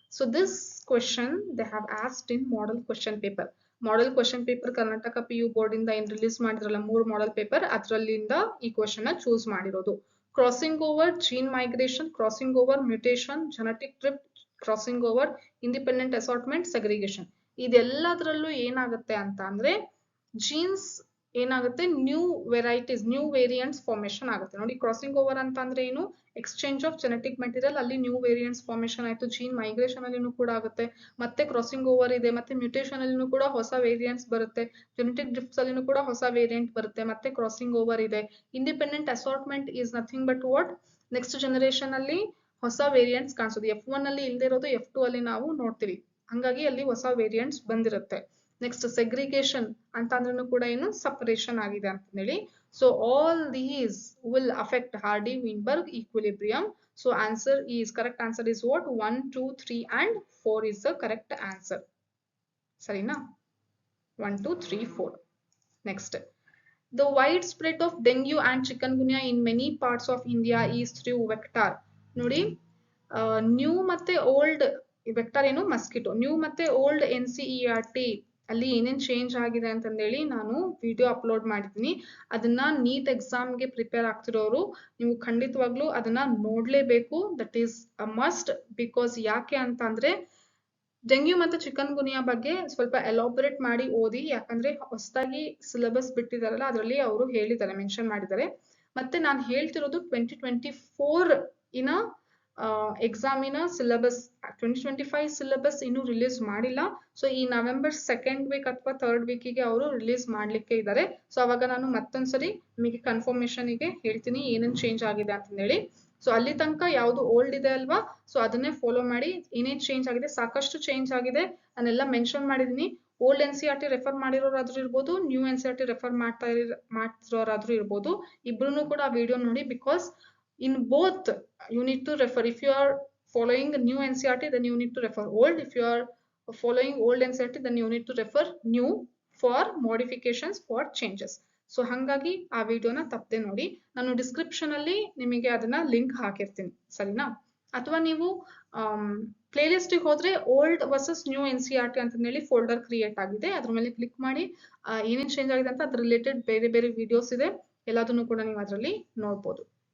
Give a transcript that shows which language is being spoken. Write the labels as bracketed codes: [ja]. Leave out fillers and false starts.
[en] So this question they have asked in model question paper. [kn] Model question paper karnataka PU board ಇಂದ ಏನು release ಮಾಡಿದ್ರಲ್ಲ 3 model paper, ಅದರಲ್ಲಿಂದ ಈ question ನ choose ಮಾಡಿರೋದು. [en] Crossing over gene migration, crossing over mutation, genetic drift, crossing over independent assortment, segregation. [kn] ಇದೆಲ್ಲದರಲ್ಲೂ ಏನಾಗುತ್ತೆ ಅಂತ ಅಂದ್ರೆ jeans ಏನಾಗುತ್ತೆ, new varieties, new variants formation ಆಗುತ್ತೆ. ನೋಡಿ, ಕ್ರಾಸಿಂಗ್ ಓವರ್ ಅಂತ ಅಂದ್ರೆ ಏನು, ಎಕ್ಸ್ಚೇಂಜ್ ಆಫ್ ಜೆನೆಟಿಕ್ ಮೆಟೀರಿಯಲ್, ಅಲ್ಲಿ ನ್ಯೂ ವೇರಿಯಂಟ್ಸ್ ಫಾರ್ಮೇಶನ್ ಆಯ್ತು. ಜೀನ್ ಮೈಗ್ರೇಷನ್ ಅಲ್ಲಿನೂ ಕೂಡ ಆಗುತ್ತೆ, ಮತ್ತೆ ಕ್ರಾಸಿಂಗ್ ಓವರ್ ಇದೆ, ಮತ್ತೆ ಮ್ಯೂಟೇಷನ್ ಅಲ್ಲಿನೂ ಕೂಡ ಹೊಸ ವೇರಿಯಂಟ್ಸ್ ಬರುತ್ತೆ, ಜೆನೆಟಿಕ್ ಡ್ರಿಫ್ಟ್ಸ್ ಅಲ್ಲಿನೂ ಕೂಡ ಹೊಸ ವೇರಿಯಂಟ್ ಬರುತ್ತೆ, ಮತ್ತೆ ಕ್ರಾಸಿಂಗ್ ಓವರ್ ಇದೆ. [en] independent assortment is nothing but what, next generation [kn] ಅಲ್ಲಿ ಹೊಸ ವೇರಿಯಂಟ್ಸ್ ಕಾಣಿಸೋದು. F1 ಅಲ್ಲಿ ಇಲ್ಲದೆ ಇರೋದು F2 ಅಲ್ಲಿ ನಾವು ನೋಡ್ತೀವಿ, ಹಂಗಾಗಿ ಅಲ್ಲಿ ಹೊಸ ವೇರಿಯಂಟ್ಸ್ ಬಂದಿರುತ್ತೆ. ನೆಕ್ಸ್ಟ್ ಸೆಗ್ರಿಗೇಷನ್ ಅಂತ ಅಂದ್ರೂ ಕೂಡ ಏನು, ಸಪರೇಷನ್ ಆಗಿದೆ ಅಂತ ಹೇಳಿ. [en] So all these will affect Hardy-Weinberg equilibrium. So answer is, correct answer is what, 1, 2, 3 and 4 is the correct answer. ಸರಿನಾ. 1, 2, 3, 4. Next, the widespread of dengue and chikungunya in many parts of India is through vector. [kn] ನೋಡಿ, new ಮತ್ತೆ old vector ಏನು, mosquito. New ಮತ್ತೆ old NCERT ಅಲ್ಲಿ ಏನೇನ್ change ಆಗಿದೆ ಅಂತಂದೇಳಿ ನಾನು ವಿಡಿಯೋ ಅಪ್ಲೋಡ್ ಮಾಡಿದ್ದೀನಿ. ಅದನ್ನ ನೀಟ್ ಎಕ್ಸಾಮ್ಗೆ ಪ್ರಿಪೇರ್ ಆಗ್ತಿರೋರು ನೀವು ಖಂಡಿತವಾಗ್ಲೂ ಅದನ್ನ ನೋಡ್ಲೇಬೇಕು. [en] That is a must. [kn] Because ಯಾಕೆ ಅಂತ ಅಂದ್ರೆ ಡೆಂಗ್ಯೂ ಮತ್ತೆ ಚಿಕನ್ ಗುನಿಯಾ ಬಗ್ಗೆ ಸ್ವಲ್ಪ ಎಲಾಬರೇಟ್ ಮಾಡಿ ಓದಿ. ಯಾಕಂದ್ರೆ ಹೊಸದಾಗಿ ಸಿಲೆಬಸ್ ಬಿಟ್ಟಿದಾರಲ್ಲ, ಅದರಲ್ಲಿ ಅವರು ಹೇಳಿದ್ದಾರೆ, ಮೆನ್ಷನ್ ಮಾಡಿದ್ದಾರೆ. ಮತ್ತೆ ನಾನು ಹೇಳ್ತಿರೋದು 2024 ಇನ ಎಕ್ಸಾಮಿನ ಸಿಲೆಬಸ್. 2025 ಸಿಲೆಬಸ್ ಇನ್ನೂ ರಿಲೀಸ್ ಮಾಡಿಲ್ಲ. ಸೊ ಈ ನವೆಂಬರ್ 2nd ವೀಕ್ ಅಥವಾ 3rd ವೀಕಿಗೆ ಅವರು ರಿಲೀಸ್ ಮಾಡ್ಲಿಕ್ಕೆ ಇದ್ದಾರೆ. ಸೊ ಅವಾಗ ನಾನು ಮತ್ತೊಂದ್ಸರಿ ನಿಮಗೆ ಕನ್ಫರ್ಮೇಶನ್ ಗೆ ಹೇಳ್ತೀನಿ ಏನೇನ್ ಚೇಂಜ್ ಆಗಿದೆ ಅಂತ ಹೇಳಿ. ಸೊ ಅಲ್ಲಿ ತನಕ ಯಾವ್ದು ಓಲ್ಡ್ ಇದೆ ಅಲ್ವಾ, ಸೊ ಅದನ್ನೇ ಫಾಲೋ ಮಾಡಿ. ಏನೇನ್ ಚೇಂಜ್ ಆಗಿದೆ, ಸಾಕಷ್ಟು ಚೇಂಜ್ ಆಗಿದೆ, ನಾನೆಲ್ಲ ಮೆನ್ಷನ್ ಮಾಡಿದೀನಿ. ಓಲ್ಡ್ NCERT ರೆಫರ್ ಮಾಡಿರೋರಾದ್ರೂ ಇರ್ಬೋದು, ನ್ಯೂ NCERT ರೆಫರ್ ಮಾಡ್ತಿರೋರಾದ್ರೂ ಇರ್ಬೋದು, ಇಬ್ರು ಕೂಡ ಆ ವಿಡಿಯೋ ನೋಡಿ. [en] Because in both you need to refer. If you are following new NCERT, then you need to refer old. If you are following old NCERT, then you need to refer new for modifications, for changes. [kn] So ಹಂಗಾಗಿ ಆ ವಿಡಿಯೋನ ತಪ್ಪದೆ ನೋಡಿ. ನಾನು description ಅಲ್ಲಿ ನಿಮಗೆ ಅದನ್ನ link ಹಾಕಿರ್ತೀನಿ, ಸರಿನಾ. ಅಥವಾ ನೀವು ಪ್ಲೇ ಲಿಸ್ಟಿಗೆ ಹೋದ್ರೆ ಓಲ್ಡ್ ವರ್ಸಸ್ ನ್ಯೂ NCERT ಅಂತ ಹೇಳಿ ಫೋಲ್ಡರ್ ಕ್ರಿಯೇಟ್ ಆಗಿದೆ, ಅದ್ರ ಮೇಲೆ ಕ್ಲಿಕ್ ಮಾಡಿ ಏನೇನ್ ಚೇಂಜ್ ಆಗಿದೆ ಅಂತ ಅದ್ರ ರಿಲೇಟೆಡ್ ಬೇರೆ ಬೇರೆ ವಿಡಿಯೋಸ್ ಇದೆ, ಎಲ್ಲದನ್ನು ಕೂಡ ನೀವು ಅದರಲ್ಲಿ ನೋಡ್ಬೋದು.